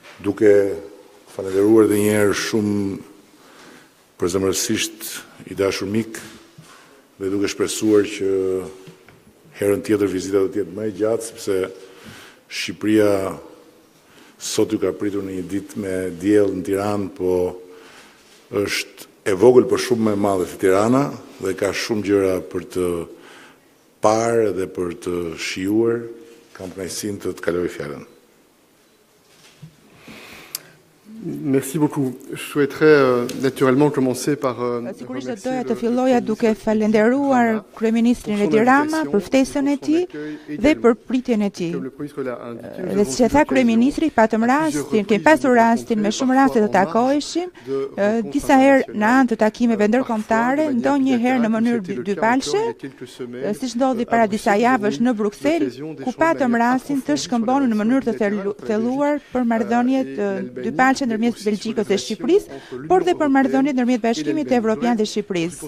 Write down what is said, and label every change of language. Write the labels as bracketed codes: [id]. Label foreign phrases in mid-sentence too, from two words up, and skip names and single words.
[sq] Duke falenderuar edhe një herë shumë përzemërsisht I dashur mik dhe duke shpresuar që herën tjetër vizita do të jetë më e gjatë sepse Shqipëria sot ju ka pritur në një ditë me diell në Tiranë, po është e vogël për shumë më e madhe se Tirana dhe ka shumë gjëra për të parë dhe për të shijuar. Kam kënaqësinë të kaloj fjalën. [fr] Merci beaucoup. Je souhaiterais naturellement commencer par [sq] Sigurisht do doja të filloja duke falenderuar kryeministrin Edi Rama për ftesën e tij dhe për pritjen e tij. Dhe siç e tha kryeministri, kemi pasur rastin me shumë raste të takoheshim, disa herë në anë të takimeve ndërkombëtare, ndonjëherë në mënyrë dypalshe, siç ndodhi para disa javësh në Bruksel, ku patëm rastin të shkëmbonur në mënyrë të thelluar për marrëdhënie dypalshe ndërmjet Belgjikës dhe Shqipërisë, por dhe për marrëdhëniet ndërmjet Bashkimit Evropian dhe Shqipërisë.